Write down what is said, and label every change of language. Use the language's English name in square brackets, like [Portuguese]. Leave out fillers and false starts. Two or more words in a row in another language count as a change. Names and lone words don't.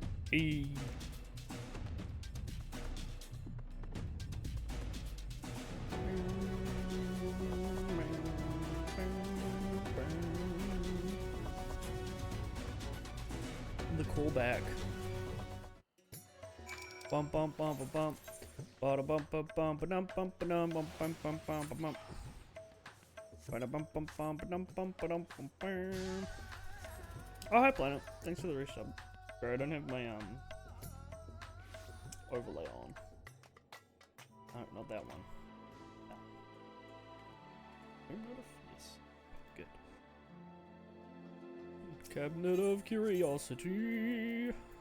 [English] Eee. The callback. Bump bump bump bump bump. Bada bump bump bump ba-dum bump ba-dum bump bump bump bump bump. Bada bump bump bump ba-dum bump ba-dum bump bam. Oh hi Planet. Thanks for the resub. Bro, I don't have my overlay on. No, not that one. Yes. Good. Cabinet of Curiosity.